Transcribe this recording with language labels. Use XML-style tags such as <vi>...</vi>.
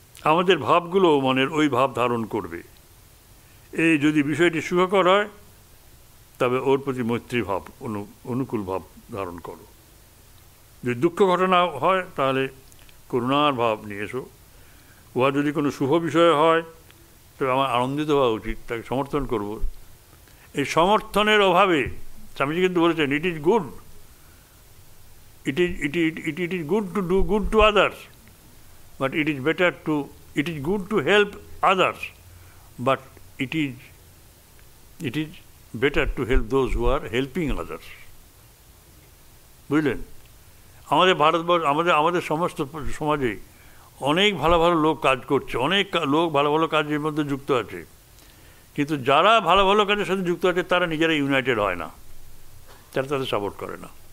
<bn>আমাদের ভাবগুলো মনের ওই ভাব ধারণ করবে। এই যদি বিষয়টি সুখকর হয় তবে ওর প্রতি মৈত্রী ভাব, অনুকূল ভাব ধারণ করো। যদি দুঃখ ঘটনা হয় তাহলে করুণার ভাব নিয়ে এসো। উহা যদি কোনো শুভ বিষয় হয় তবে আমার আনন্দিত হওয়া উচিত, তাকে সমর্থন করব। এই সমর্থনের অভাবে স্বামীজি কিন্তু বলেছেন,</bn> <en>It is good, it is good to do good to others, but it is good to help others, but it is better to help those who are helping others.</en> <bn>বুঝলেন? আমাদের ভারতবর্ষ, আমাদের সমস্ত সমাজে অনেক ভালো ভালো লোক কাজ করছে, অনেক লোক ভালো ভালো কাজের মধ্যে যুক্ত আছে, কিন্তু যারা ভালো ভালো কাজের সাথে যুক্ত আছে তারা নিজেরা ইউনাইটেড হয় না, তারা তাদের সাপোর্ট করে না।</bn>